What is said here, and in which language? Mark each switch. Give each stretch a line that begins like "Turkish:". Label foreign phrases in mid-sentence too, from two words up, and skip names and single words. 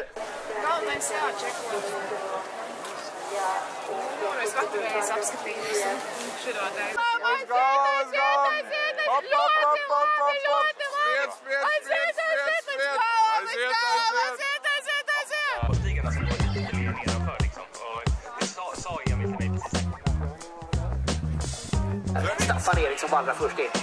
Latvian: Galvenais jāčeko. Es vakarreiz apskatījos šito te.
English: Let's go!
Swedish: Stigarna som går lite mer nedanför liksom. Och det sa Emil till mig precis. Staffan Eriksson vandrar först in.